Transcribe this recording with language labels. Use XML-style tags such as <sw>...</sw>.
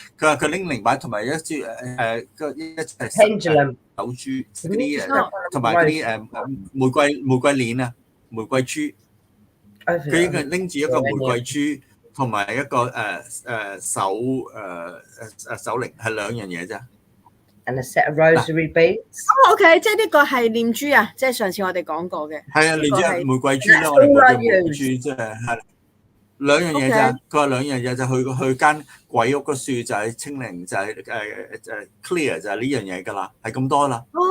<yue>佢話佢拎靈擺同埋一支pendulum 手珠嗰啲同埋嗰啲玫瑰鏈啊，玫瑰珠。佢應該拎住一個玫瑰珠。同埋一個手鈴係兩樣嘢啫。</yue> <en>And a set of rosary beads.</en> <yue>OK， 即係呢個係念珠啊，即係上次我哋講過嘅。係啊，念珠係玫瑰珠啦，我哋叫玫瑰珠，即係兩樣嘢啫。佢話兩樣嘢就去間鬼屋個樹就係清零，就係clear 就係呢樣嘢㗎啦，係咁多啦。</yue>